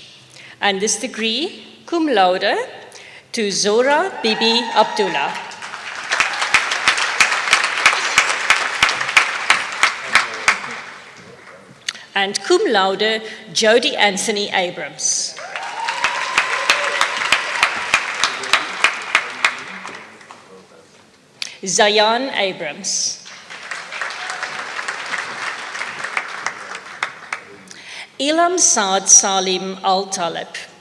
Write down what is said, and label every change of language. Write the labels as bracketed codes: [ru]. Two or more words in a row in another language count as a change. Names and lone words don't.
[en] And this degree, cum laude, to Zora Bibi Abdullah. And cum laude, Jody Anthony Abrams. Zayan Abrams. Ilham Saad Salim Al-Talib.